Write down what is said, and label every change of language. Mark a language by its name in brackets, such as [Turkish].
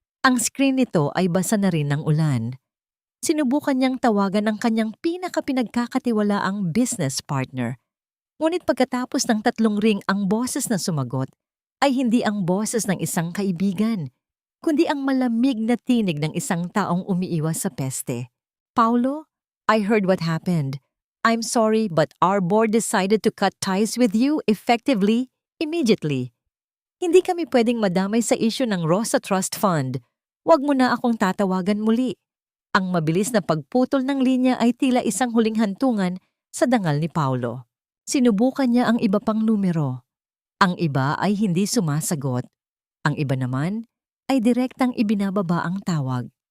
[Filipino] Ang screen nito ay basa na rin ng ulan. Sinubukan niyang tawagan ang kanyang pinakapinagkakatiwalaang business partner. Ngunit pagkatapos ng 3 ring ang boses na sumagot ay hindi ang boses ng isang kaibigan, kundi ang malamig na tinig ng isang taong umiiwas sa peste. [English] Paulo, I heard what happened. I'm sorry but our board decided to cut ties with you effectively, immediately. [Filipino] Hindi kami pwedeng madamay sa issue ng Rosa Trust Fund. Huwag mo na akong tatawagan muli. Ang mabilis na pagputol ng linya ay tila isang huling hantungan sa dangal ni Paulo. Sinubukan niya ang iba pang numero. Ang iba ay hindi sumasagot. Ang iba naman ay direktang ibinababa ang tawag.